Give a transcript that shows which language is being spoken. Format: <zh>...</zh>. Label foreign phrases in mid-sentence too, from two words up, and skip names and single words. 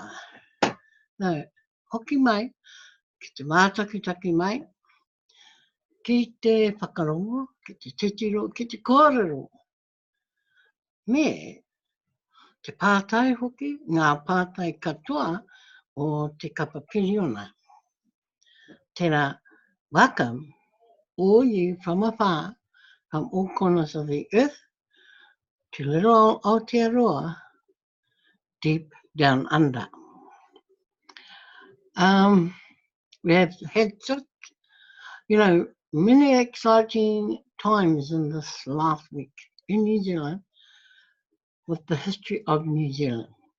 <mi>No, hoki mai, ki te mātakitaki mai, ki te whakarongo, ki te titiro, ki te kōrero. Me, te pātai hoki, ngā pātai katoa o te kapa piriona. Tērā,</mi> <en>welcome all you from afar, from all corners of the earth, to little Aotearoa, deep down under. We have had such, many exciting times in this last week in New Zealand with the history of New Zealand.</en>